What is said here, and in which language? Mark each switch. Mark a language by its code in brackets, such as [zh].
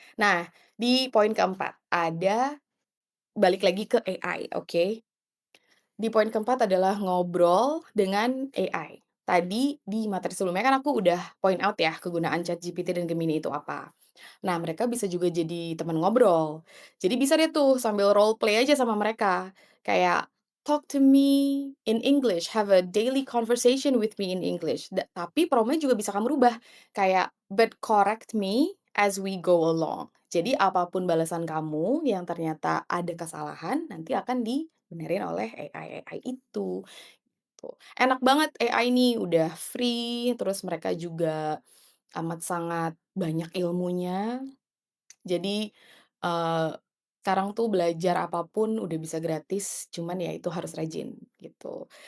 [id] Nah, di poin keempat, balik lagi ke AI, oke? Di poin keempat adalah ngobrol dengan AI. Tadi di materi sebelumnya kan aku udah [en] point out [id] ya kegunaan ChatGPT dan Gemini itu apa. Nah, mereka bisa juga jadi teman ngobrol. Jadi bisa deh tuh sambil role play aja sama mereka. Kayak, [en] "Talk to me in English, have a daily conversation with me in English." [id] Tapi prompt juga bisa kamu rubah. Kayak, [en] "But correct me as we go along." [id] Jadi apapun balasan kamu yang ternyata ada kesalahan, nanti akan dibenerin oleh AI-AI itu, tuh. Enak banget AI ini, udah free, terus mereka juga amat sangat banyak ilmunya. Jadi, eee, sekarang tuh belajar apapun udah bisa gratis, cuman ya itu harus rajin. gitu.